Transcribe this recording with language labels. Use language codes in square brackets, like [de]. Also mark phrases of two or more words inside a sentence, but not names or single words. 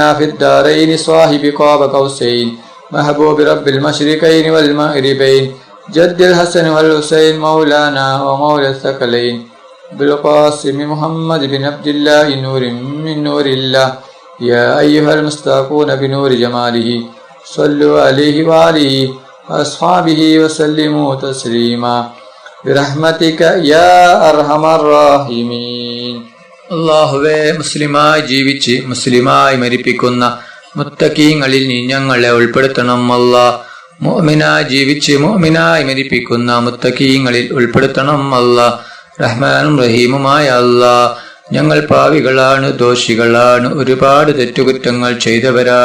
[ar] في الدارين صاحب قاب قوسين محبوب رب المشرقين والمغربين جد الحسن والحسين مولانا ومولى الثقلين بالقاسم محمد بن عبد الله نور من نور الله يا أيها المستاقون بنور جماله صلوا عليه وآله وأصحابه وسلموا تسليما برحمتك يا أرحم الراحمين. [ml] അല്ലാഹുവേ, മുസ്ലിമായി ജീവിച്ച് മുസ്ലിമായി മരിപ്പിക്കുന്ന മുത്തഖീങ്ങളിൽ നീ ഞങ്ങളെ ഉൾപ്പെടുത്തണം അല്ലാ. മുഅ്മിനായി ജീവിച്ച് മുഅ്മിനായി മരിപ്പിക്കുന്ന മുത്തഖീങ്ങളിൽ ഉൾപ്പെടുത്തണം അല്ലാ. റഹ്മാനും റഹീമുമായ അല്ലാ, ഞങ്ങൾ പാവികളാണ്, ദോഷികളാണ്, ഒരുപാട് തെറ്റുകുറ്റങ്ങൾ ചെയ്തവരാണ്.